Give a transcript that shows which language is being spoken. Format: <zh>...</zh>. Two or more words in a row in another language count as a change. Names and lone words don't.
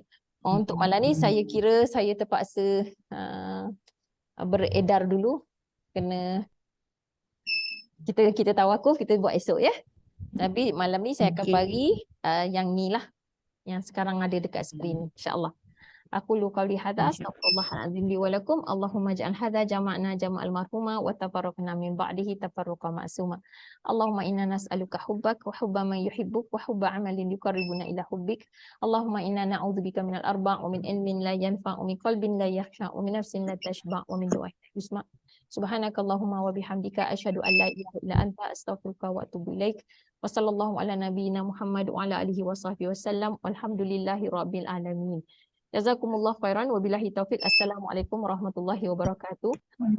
<ms>Untuk malam ni saya kira saya terpaksa beredar dulu. Kena kita tawakuf, kita buat esok ya. Tapi malam ni saya akan bagi yang ni lah. Yang sekarang ada dekat skrin. InsyaAllah.</ms> <ar>أقول قولي هذا أستغفر الله العظيم لي ولكم. اللهم اجعل هذا جمعنا جمعا مرحوما وتفرقنا من بعده تفرقا معصوما. اللهم إنا نسألك حبك وحب من يحبك وحب عمل يقربنا إلى حبك. اللهم إنا نعوذ بك من الأربع ومن علم لا ينفع ومن قلب لا يخشع ومن نفس لا تشبع ومن دعاء لا يسمع'. سبحانك اللهم وبحمدك أشهد أن لا إله إلا أنت أستغفرك وأتوب إليك. وصلى الله على نبينا محمد وعلى آله وصحبه وسلم. والحمد لله رب العالمين. جزاكم الله خيرا وبالله التوفيق. السلام عليكم ورحمة الله وبركاته.</ar>